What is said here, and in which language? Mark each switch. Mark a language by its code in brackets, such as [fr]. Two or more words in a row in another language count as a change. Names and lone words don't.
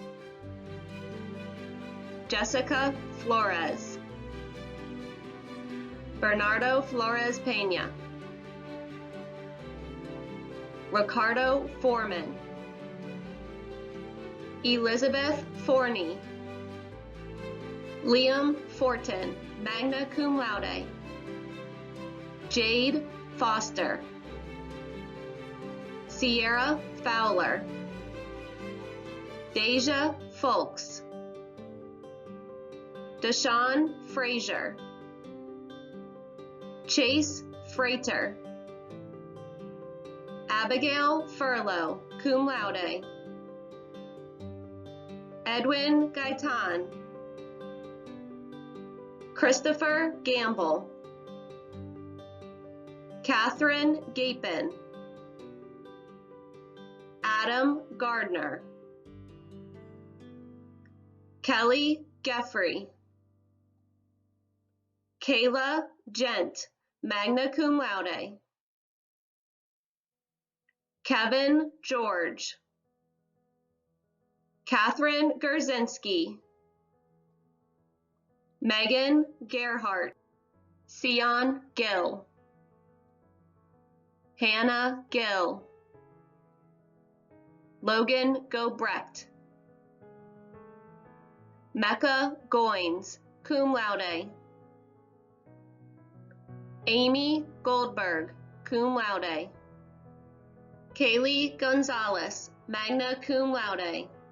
[en] Jessica Flores, Bernardo Flores Peña, Ricardo Foreman, Elizabeth Forney, Liam Fortin, [la] magna cum laude. [en] Jade Foster, Sierra Fowler, Deja Folks, Deshaun Frazier, Chase Freighter, Abigail Furlow, [la] cum laude. [en] Edwin Gaitan, Christopher Gamble, Catherine Gapin, Adam Gardner, Kelly Geffrey, Kayla Gent, [la] magna cum laude. [en] Kevin George, Catherine Gerzinski, Megan Gerhart, Sion Gill, Hannah Gill, Logan Gobrecht, Mecca Goins, [la] cum laude. [en] Amy Goldberg, [la] cum laude. [en] Kaylee Gonzalez, [la] magna cum laude.